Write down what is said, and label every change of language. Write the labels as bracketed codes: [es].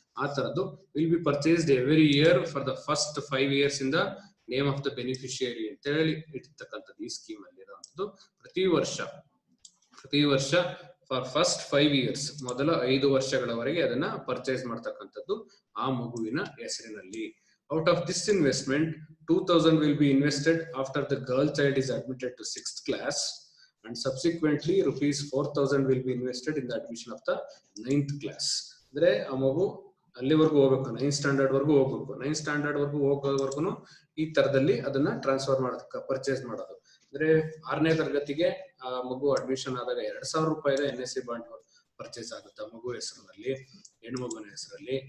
[en] ಆ ತರದ್ದು will be purchased every year for the first 5 years in the name of the beneficiary [kn] ಅಂತ ಹೇಳಿ ಇಟ್ಟಿರ್ತಕ್ಕಂಥದ್ದು. ಈ ಸ್ಕೀಮ್ ಅಲ್ಲಿ ಇರುವಂತದ್ದು ಪ್ರತಿ ವರ್ಷ [en] for first 5 years, [kn] ಮೊದಲ 5 ವರ್ಷಗಳವರೆಗೆ ಅದನ್ನ ಪರ್ಚೇಸ್ ಮಾಡ್ತಕ್ಕಂಥದ್ದು ಆ ಮಗುವಿನ ಹೆಸರಿನಲ್ಲಿ. [en] Out of this investment, 2,000 will be invested after the girl child is admitted to 6th class, and subsequently ₹4,000 will be invested in the admission of the 9th class. [kn] ಅಂದ್ರೆ ಆ ಮಗು ಅಲ್ಲಿವರೆಗೂ ಹೋಗ್ಬೇಕು, 9th standard ವರೆಗೂ ಹೋಗ್ಬೇಕು. 9th standard ವರೆಗೂ ಹೋಗೋವರೆಗೂ ಈ ತರದಲ್ಲಿ ಅದನ್ನ ಟ್ರಾನ್ಸ್ಫರ್ ಮಾಡೋದಕ್ಕೆ ಪರ್ಚೇಸ್ ಮಾಡೋದು. ಅಂದ್ರೆ 6ನೇ ತರಗತಿಗೆ ಆ ಮಗು ಅಡ್ಮಿಷನ್ ಆದಾಗ ₹2,000 NSC ಬಾಂಡ್ ಪರ್ಚೇಸ್ ಆಗುತ್ತೆ ಆ ಮಗು ಹೆಸರಿನಲ್ಲಿ, ಹೆಣ್ಣು ಮಗುವಿನ ಹೆಸರಲ್ಲಿ.